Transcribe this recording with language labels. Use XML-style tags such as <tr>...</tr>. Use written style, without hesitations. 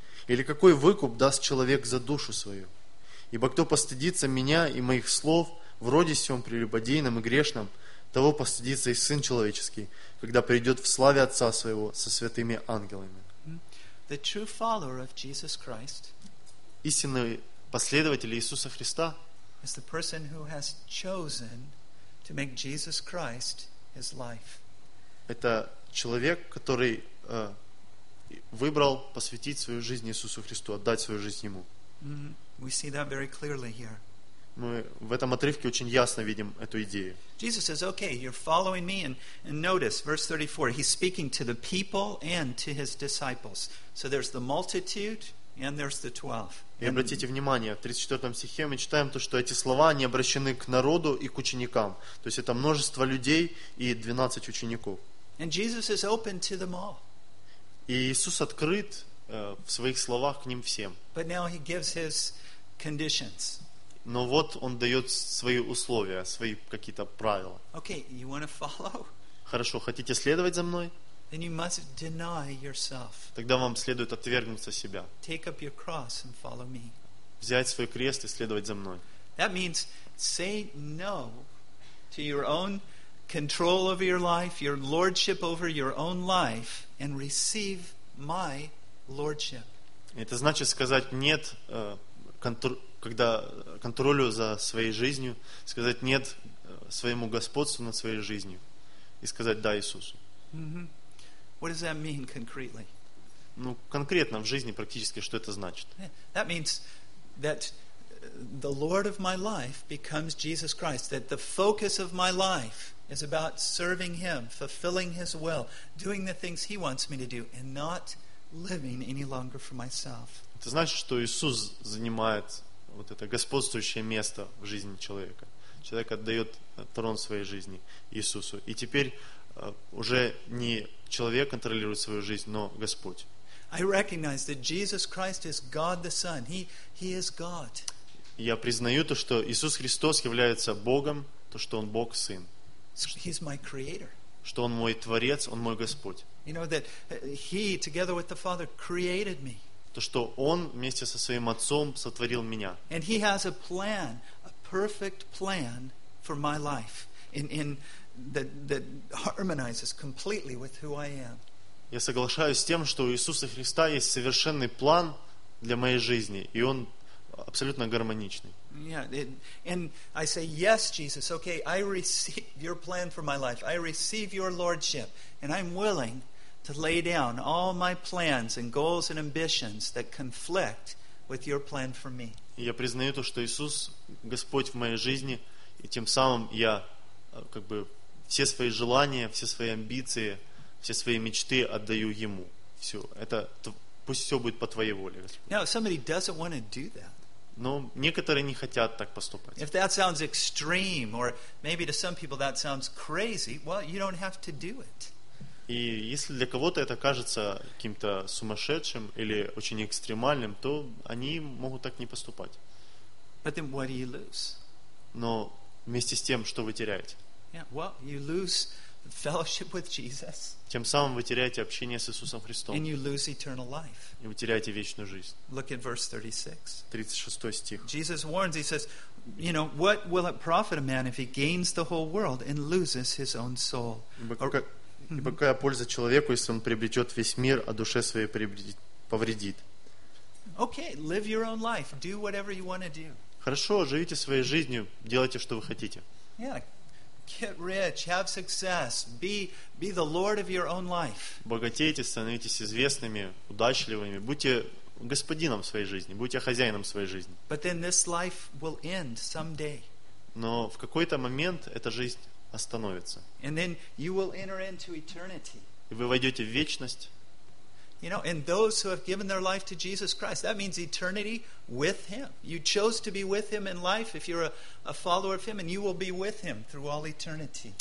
<ru>Или какой выкуп даст человек за душу свою? Ибо кто постыдится Меня и Моих слов в роде сём прелюбодейном и грешном, того постыдится и Сын Человеческий, когда придет в славе Отца Своего со святыми ангелами».</ru> <en>The true follower of Jesus Christ,</en> <ru>истинный последователь Иисуса Христа,</ru> <en>is the person who has chosen to make Jesus Christ his life.</en> <ru>Это человек, который выбрал посвятить свою жизнь Иисусу Христу, отдать свою жизнь Ему.</ru> <en>Mm-hmm. We see that very clearly here.</en> <ru>Мы в этом отрывке очень ясно видим эту идею.</ru> <en>Jesus says, "Okay, you're following me," and notice verse 34. He's speaking to the people and to his disciples. So there's the multitude and there's the 12.</en> <ru>И обратите внимание, в 34 стихе мы читаем то, что эти слова не обращены к народу и к ученикам. То есть это множество людей и 12 учеников.</ru> <en>And Jesus is open to them all.</en> <ru>И Иисус открыт в своих словах к ним всем.</ru> <en>But now he gives his conditions.</en> <ru>Но вот он дает свои условия, свои какие-то правила.</ru> <en>Okay, you want to follow?</en> <ru>Хорошо, хотите следовать за мной?</ru> <en>Then you must deny yourself.</en> <ru>Тогда вам следует отвергнуться себя.</ru> <en>Take up your cross and follow me.</en> <ru>Взять свой крест и следовать за мной.</ru> <en>That means say no to your own control over your life, your lordship over your own life, and receive my lordship.</en> <ru>Это значит сказать нет контролю за своей жизнью, сказать нет своему господству над своей жизнью и сказать да Иисусу.</ru> <en>Mm-hmm. What does that mean concretely?</en> <ru>Ну, конкретно в жизни практически что это значит?</ru> <en>That means that the Lord of my life becomes Jesus Christ, that the focus of my life is about serving Him, fulfilling His will, doing the things He wants me to do, and not living any longer for myself.</en> <ru>Это значит, что Иисус занимает вот это господствующее место в жизни человека. Человек отдает трон своей жизни Иисусу. И теперь уже не человек контролирует свою жизнь, но Господь.</ru> <en>I recognize that Jesus Christ is God the Son. He is God.</en> <ru>Я признаю то, что Иисус Христос является Богом, то что он Бог Сын.</ru> <en>He's my creator.</en> <ru>Что он мой творец, он мой Господь.</ru> <en>You know that he together with the Father created me.</en> <ru>То что он вместе со своим отцом сотворил меня.</ru> <en>And he has a plan, a perfect plan for my life in that harmonizes completely with who I am.</en> <ru>Я соглашаюсь с тем, что у Иисуса Христа есть совершенный план для моей жизни, и он абсолютно гармоничный.</ru> <en>Yeah, and I say yes, Jesus. Okay, I receive your plan for my life. I receive your lordship, and I'm willing to lay down all my plans and goals and ambitions that conflict with your plan for me.</en> <ru>Я признаю то, что Иисус Господь в моей жизни, и тем самым я как бы все свои желания, все свои амбиции, все свои мечты отдаю ему. Все. Это пусть все будет по твоей воле, Господь.</ru> <en>Now, if somebody doesn't want to do that.</en> <ru>Но некоторые не хотят так поступать.</ru> <en>If that sounds extreme, or maybe to some people that sounds crazy, well, you don't have to do it.</en> <ru>И если для кого-то это кажется каким-то сумасшедшим или очень экстремальным, то они могут так не поступать.</ru> <en>But then what do you lose?</en> <ru>Но вместе с тем, что вы теряете?</ru> <en>Yeah, well, you lose fellowship with Jesus.</en> <ru>Тем самым вы теряете общение с Иисусом Христом.</ru> <en>And you lose eternal life.</en> <ru>И вы теряете вечную жизнь.</ru> <en>Look at verse 36.</en> <ru>36 стих.</ru> <en>Jesus warns, he says, you know, what will it profit a man if he gains the whole world and loses his own soul?</en> <ru>Ибо какая польза человеку, если он приобретет весь мир, а душе своей повредит?</ru> <en>Okay, live your own life. Do whatever you want to do.</en> <ru>Хорошо, живите своей жизнью, делайте, что вы хотите.</ru> <en>Yeah. Get rich, have success, be the lord of your own life.</en> <ru>Богатейте, становитесь известными, удачливыми, будьте господином своей жизни, будьте хозяином своей жизни.</ru> <en>But then this life will end someday.</en> <ru>Но в какой-то момент эта жизнь остановится.</ru> <en>And then you will enter into eternity.</en> <ru>И вы войдете в вечность.</ru> <en>You know, and those who have given their life to Jesus Christ, that means eternity with him. You chose to be with him in life if you're a follower of him, and you will be with him through all eternity.</en>